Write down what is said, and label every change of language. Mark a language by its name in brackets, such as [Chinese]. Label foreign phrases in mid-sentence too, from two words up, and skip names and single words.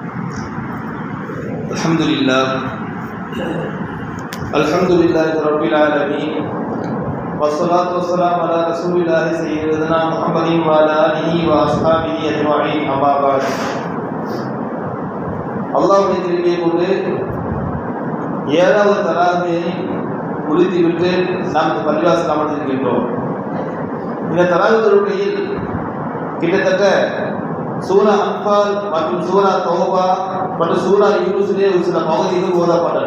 [Arabic] الحمد لله رب العالمين. والصلاة والسلام على رسول الله سيدنا محمد وعلى آله وأصحابه أجمعين. أما بعد. [Tamil] அல்லாஹ்வுடைய கிருபையை கொண்டு 7வது தராவியை முடித்துவிட்டு நாம் பள்ளிவாசல் அமர்ந்திருக்கின்றோம். இந்த தராவி தொழுகையில் கிட்டத்தட்ட சூரா அன்பால் மற்றும் சூரா தௌபா மற்றும் சூரா யூனுஸிலே ஒரு சில பகுதிகள் ஓதப்பட்டன.